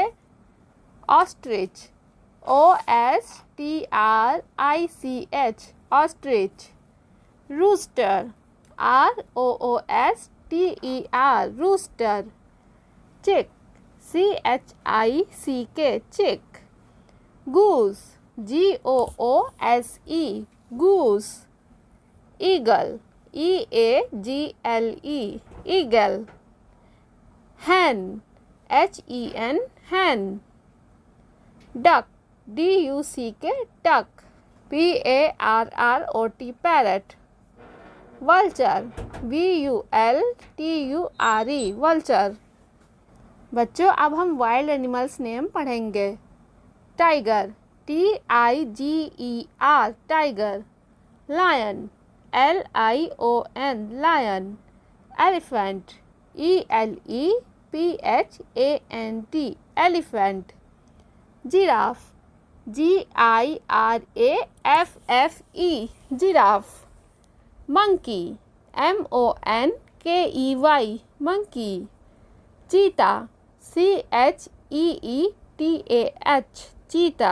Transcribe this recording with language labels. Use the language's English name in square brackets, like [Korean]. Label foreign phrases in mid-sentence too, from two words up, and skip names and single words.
[English] ऑस्ट्रिच. OSTRICH ऑस्ट्रिच. रूस्टर. ROOSTER रूस्टर. चिक. CHICK चिक. goose. GOOSE goose. eagle. EAGLE eagle. hen. HEN hen. duck. DUCK duck. PARROT parrot. vulture. VULTURE vulture. [Hindi] बच्चों अब हम [English] wild animals name [Hindi] पढ़ेंगे. [English] टाइगर. TIGER टाइगर. लायन. LION लायन. एलिफेंट. ELEPHANT एलिफेंट. जिराफ. GIRAFFE जिराफ. मंकी. MONKEY मंकी. चीता. CHEETAH चीता.